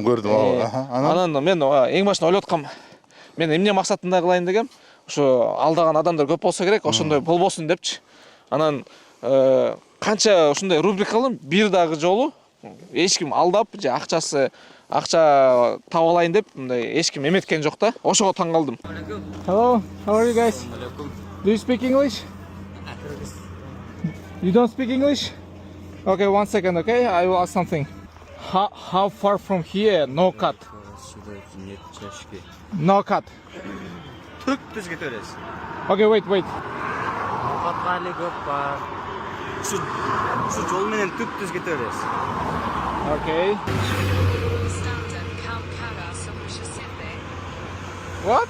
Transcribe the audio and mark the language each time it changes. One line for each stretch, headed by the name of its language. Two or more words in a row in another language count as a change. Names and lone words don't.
Kyrgyz: Анан мен эң башында ойлоп аткам. Мен эмне максатында кылайын дегем? Ошо алдаган адамдар көп болсо керек, ошондой болбосун депчи. Анан канча ушундай рубрика кылдым, бир дагы жолу эч ким алдап же акча таап алайын деп мындай эч ким эметкен жок да. Ошого таң калдым.
English: Hello, how are you guys? Do you speak English? You don't speak English? Okay, 1 second, okay? I will ask something. How far from here? No cut. No cut.
Kyrgyz: Түз кете бересиз.
English: Okay, wait.
Kyrgyz: Каткайлы көп бар. Şu жол менен түз кете бересиз.
English: Okay. What?